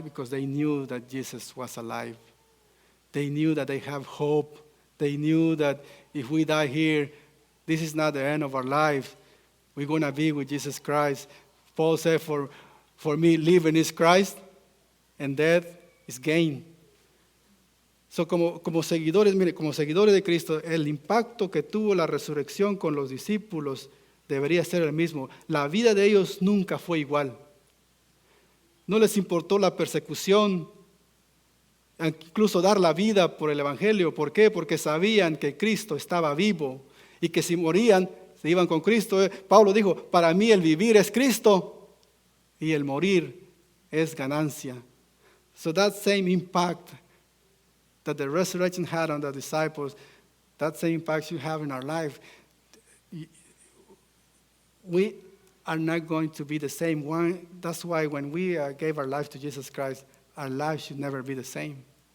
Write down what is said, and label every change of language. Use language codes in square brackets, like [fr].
[en] Because they knew that Jesus was alive. They knew that they have hope. They knew that if we die here, this is not the end of our life. We're going to be with Jesus Christ. Paul said, for me, living is Christ, and death is gain. [es] So, como seguidores de Cristo, el impacto que tuvo la resurrección con los discípulos debería ser el mismo. La vida de ellos nunca fue igual. No les importó la persecución, incluso dar la vida por el Evangelio. ¿Por qué? Porque sabían que Cristo estaba vivo y que si morían, se iban con Cristo. Pablo dijo, para mí el vivir es Cristo y el morir es ganancia. [en] So that same impact that the resurrection had on the disciples, that same impact should have in our life. We are not going to be the same. That's why when we gave our life to Jesus Christ, our life should never be the same.